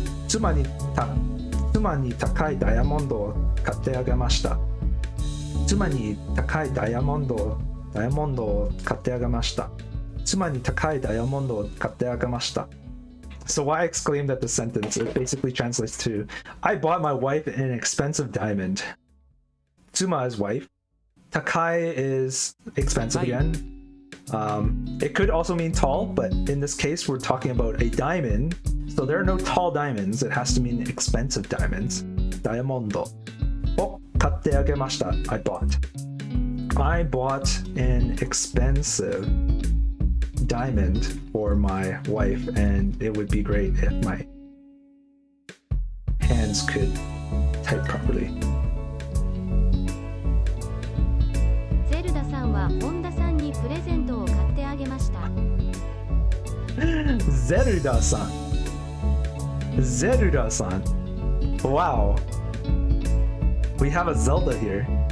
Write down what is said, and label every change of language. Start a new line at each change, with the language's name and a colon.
Japanese: 妻に高いダイヤモンドを買ってあげました。妻に高いダイヤモンドを買ってあげました。妻に高いダイヤモンドを買ってあげました。
English: So why I exclaimed at the sentence, it basically translates to, I bought my wife an expensive diamond. Tsuma is wife. Takai is expensive again. It could also mean tall, but in this case, we're talking about a diamond. So there are no tall diamonds. It has to mean expensive diamonds. Diamondo. Oh,
Japanese: katte agemashita.
English: I bought an expensive diamond for my wife, and it would be great if my hands could type properly.
Japanese: ゼルダさんは本田さんにプレゼントを買ってあげました。ゼルダさん。
English: Zelda-san. Wow. We have a Zelda here.